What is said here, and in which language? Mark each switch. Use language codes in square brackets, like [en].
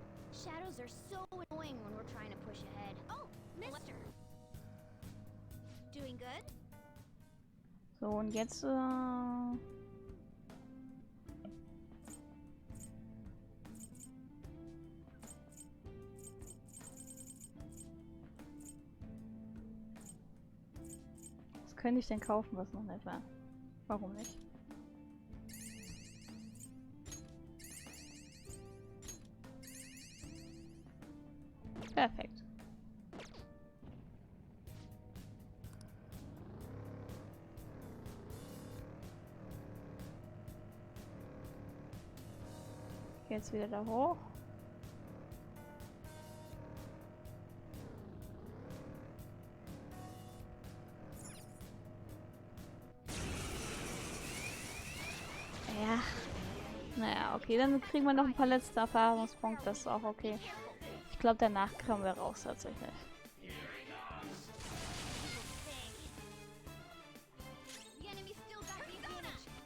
[en] Shadows are so annoying when we're trying to push ahead. Oh, mister! Doing good? [de] So, und jetzt, was könnte ich denn kaufen, was noch nicht war? Warum nicht? Perfekt. Jetzt wieder da hoch. Ja. Naja, okay, dann kriegen wir noch ein paar letzte Erfahrungspunkte, das ist auch okay. Ich glaube, danach kommen wir raus tatsächlich. [en] The enemy still got the advantage.